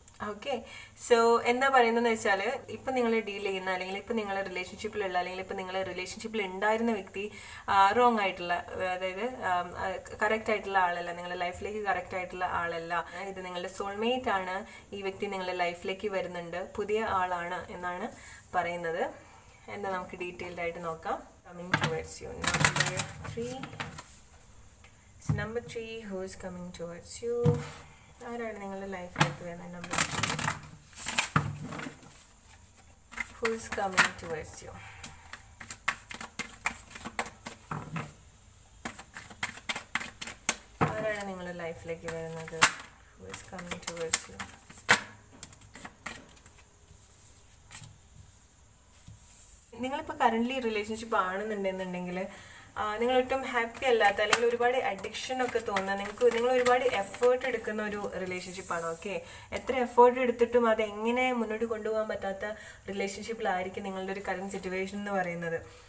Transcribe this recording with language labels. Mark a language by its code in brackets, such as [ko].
[ml] Okay, so എന്താ പറയുന്നതെന്ന് വെച്ചാൽ ഇപ്പം നിങ്ങൾ ഡീൽ ചെയ്യുന്ന അല്ലെങ്കിൽ ഇപ്പം നിങ്ങളെ റിലേഷൻഷിപ്പിലുള്ള അല്ലെങ്കിൽ ഇപ്പം നിങ്ങളെ റിലേഷൻഷിപ്പിൽ ഉണ്ടായിരുന്ന വ്യക്തി റോങ് ആയിട്ടുള്ള, അതായത് കറക്റ്റ് ആയിട്ടുള്ള ആളല്ല, നിങ്ങളുടെ ലൈഫിലേക്ക് കറക്റ്റ് ആയിട്ടുള്ള ആളല്ല. ഇത് നിങ്ങളുടെ സോൾമേറ്റ് ആണ്. ഈ വ്യക്തി നിങ്ങളുടെ ലൈഫിലേക്ക് വരുന്നുണ്ട്, പുതിയ ആളാണ് എന്നാണ് പറയുന്നത്. എന്താ നമുക്ക് ഡീറ്റെയിൽഡ് ആയിട്ട് നോക്കാം. [en] Coming towards you. Number 3. Number 3, who is coming towards you? [ml] ആരാണ് നിങ്ങളുടെ ലൈഫിലേക്ക് വരുന്നത്? [en] Number 3, who is coming towards you? [ml] ആരാണ് നിങ്ങളുടെ ലൈഫിലേക്ക് വരുന്നത്? [en] Who is coming towards you? [ml] നിങ്ങളിപ്പോൾ കറൻ്റ്ലി റിലേഷൻഷിപ്പ് ആണെന്നുണ്ടെന്നുണ്ടെങ്കിൽ നിങ്ങൾ ഒട്ടും ഹാപ്പി അല്ലാത്ത അല്ലെങ്കിൽ ഒരുപാട് അഡിക്ഷൻ ഒക്കെ തോന്നുന്ന, നിങ്ങൾ ഒരുപാട് എഫേർട്ട് എടുക്കുന്ന ഒരു റിലേഷൻഷിപ്പാണ്. ഓക്കെ, എത്ര എഫേർട്ട് എടുത്തിട്ടും അത് എങ്ങനെ മുന്നോട്ട് കൊണ്ടുപോകാൻ പറ്റാത്ത റിലേഷൻഷിപ്പിലായിരിക്കും നിങ്ങളുടെ ഒരു കറന്റ് സിറ്റുവേഷൻ എന്ന് പറയുന്നത്.